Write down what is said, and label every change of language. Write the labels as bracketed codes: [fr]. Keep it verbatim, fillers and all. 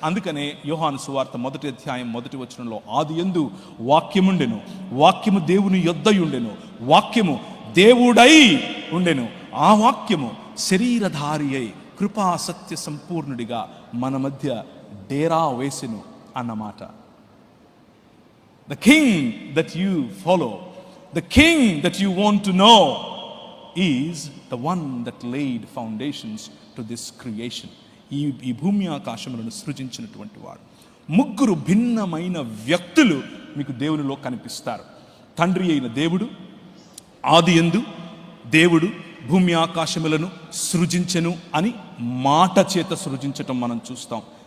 [te] అందుకనే యోహాను సువార్త మొదటి అధ్యాయం మొదటి వచనంలో ఆదియందు వాక్యముండెను, వాక్యము దేవుని యొద్దయుండెను, వాక్యము దేవుడై ఉండెను, ఆ వాక్యము శరీరధారి అయి కృపా సత్య సంపూర్ణుడిగా మన మధ్య డేరా వేసెను అన్నమాట. [en] The king that you follow, the king that you want to know is the one that laid foundations to this creation. [te] ఈ ఈ భూమి ఆకాశములను సృజించినటువంటి వాడు. ముగ్గురు భిన్నమైన వ్యక్తులు మీకు దేవునిలో కనిపిస్తారు. తండ్రి అయిన దేవుడు ఆదియందు దేవుడు భూమి ఆకాశములను సృజించెను అని మాట చేత సృజించటం మనం చూస్తాం.